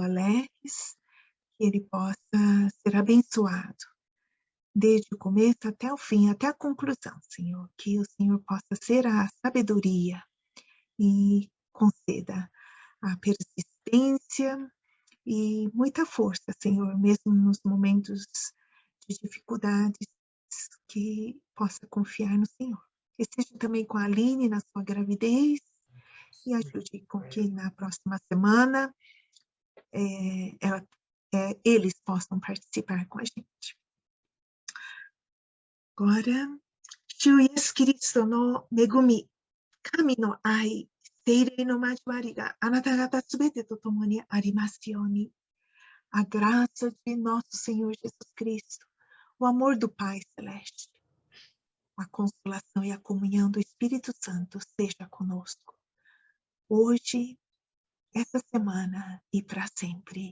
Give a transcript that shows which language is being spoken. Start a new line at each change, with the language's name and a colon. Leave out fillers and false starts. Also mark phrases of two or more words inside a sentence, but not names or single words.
Portuguese: Alex, que ele possa ser abençoado, desde o começo até o fim, até a conclusão, Senhor, que o Senhor possa ser a sabedoria e conceda a persistência e muita força, Senhor, mesmo nos momentos de dificuldades, que possa confiar no Senhor. Que seja também com a Aline na sua gravidez, e ajude com que na próxima semana eles possam participar com a gente.
Japanese: Agora, 主イエス・キリストの恵み、神の愛、聖霊の交わりが、あなたがたすべてと共にありますように. A graça de nosso Senhor Jesus Cristo, o amor do Pai Celeste, a consolação e a comunhão do Espírito Santo seja conosco, hoje, essa semana e para sempre.